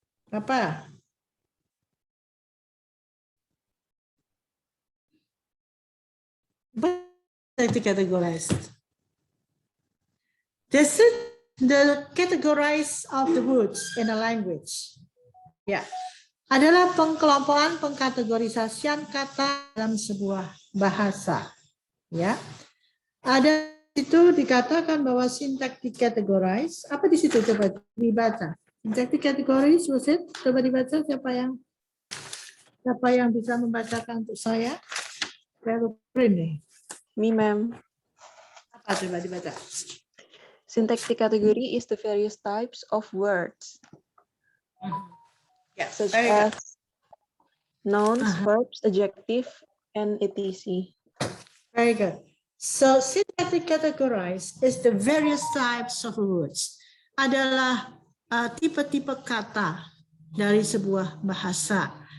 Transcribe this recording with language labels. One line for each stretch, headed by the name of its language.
Indonesian: Apa?
English: Syntactic categorized. This is the categorize of the words in a language.
Indonesian: Ya, adalah pengkelompokan pengkategorisasian kata dalam sebuah bahasa. Ya, ada itu dikatakan bahwa syntactic categorize. Apa di situ coba dibaca?
English: Syntactic categories, was it?
Indonesian: Coba dibaca siapa yang bisa membacakan untuk saya? Saya lupa nih.
English: Me, ma'am.
Indonesian: Apa coba dibaca?
English: Syntactic category is the various types of words,
Indonesian: Ya,
English: such very good. as nouns, verbs, adjective, and etc. Very good. So syntactic categorize is the various types of words.
Indonesian: Adalah tipe-tipe kata dari sebuah bahasa.